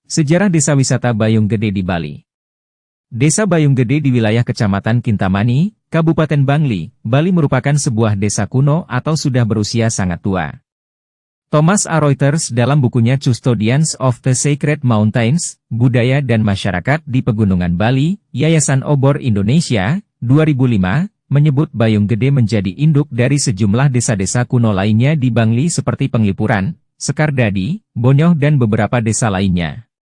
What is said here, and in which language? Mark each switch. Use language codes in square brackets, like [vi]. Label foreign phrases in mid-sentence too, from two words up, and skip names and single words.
[id] Sejarah Desa Wisata Bayung Gede di Bali. Desa Bayung Gede di wilayah Kecamatan Kintamani, Kabupaten Bangli, Bali merupakan sebuah desa kuno atau sudah berusia sangat tua. Thomas A. Reuters dalam bukunya Custodians of the Sacred Mountains, Budaya dan Masyarakat di Pegunungan Bali, Yayasan Obor Indonesia, 2005, menyebut Bayung Gede menjadi induk dari sejumlah desa-desa kuno lainnya di Bangli seperti Penglipuran, Sekardadi, Bonyoh dan beberapa desa lainnya.